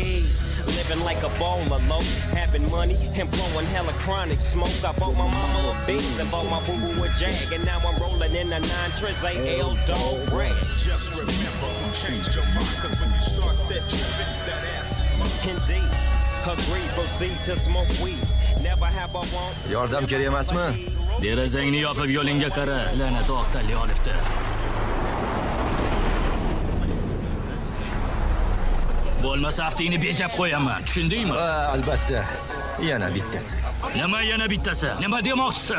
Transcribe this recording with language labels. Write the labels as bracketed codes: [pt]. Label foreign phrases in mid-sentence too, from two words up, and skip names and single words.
[en] Living like a baller, low, having money and blowing hella chronic smoke. I bought my mama a Benz and bought my boo-boo a Jag, and now I'm rolling in a 9 AL Dog Red. Just remember, change your mind, cause when you start set tripping, that ass is mine. Indeed, agree, proceed to smoke weed. Never have I want. [uz] Yordam kerak emasmi? Derazangni yopib yo'lingga qara, la'nat oqtali olibdi. Bo'lmasa aftingni bejab qo'yaman, tushundingmi? Albatta. Yana bittasi. Nima yana bittasi? Nima demoqchisan?